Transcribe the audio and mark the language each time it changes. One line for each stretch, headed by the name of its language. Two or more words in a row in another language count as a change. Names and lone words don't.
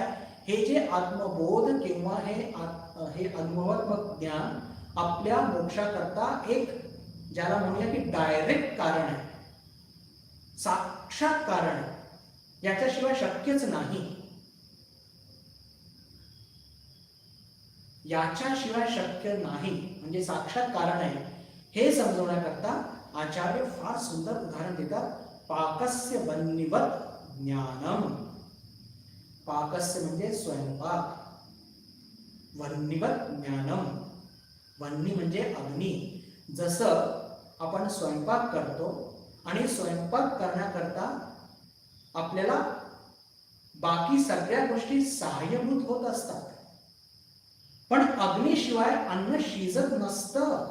Marathi: हे जे आत्मबोध किंवा हे अनुभवात्मक ज्ञान आपल्या मोक्षाकरता एक ज्याला म्हणूया की डायरेक्ट कारण आहे, साक्षात कारण आहे, याच्याशिवाय शक्यच नाही. याच्याशिवाय शक्य नाही म्हणजे साक्षात कारण आहे हे समजवण्याकरता आचार्य फार सुंदर उदाहरण देतात.
Sanskrit: पाकस्य वह्निवत ज्ञानम.
Marathi: पाकस्य म्हणजे स्वयंपाक,
Sanskrit: वह्निवत ज्ञानम.
Marathi: वह्नी म्हणजे अग्नी. जसं आपण स्वयंपाक करतो आणि स्वयंपाक करण्याकरता आपल्याला बाकी सगळ्या गोष्टी सहाय्यभूत होत असतात, पण अग्नीशिवाय अन्न शिजत नसतं.